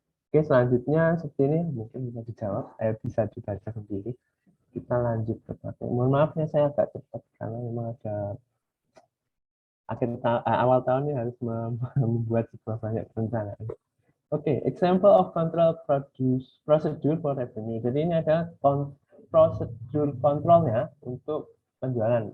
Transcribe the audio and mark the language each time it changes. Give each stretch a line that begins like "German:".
Indonesian: Oke, selanjutnya seperti ini mungkin bisa dijawab, bisa dibaca sendiri. Kita lanjut ke paket. Mohon maafnya saya agak cepat karena memang ada awal tahun ini harus membuat sebuah banyak perencanaan.
English: Oke, example of control procedure for revenue.
Indonesian: Jadi ini ada prosedur kontrolnya untuk penjualan.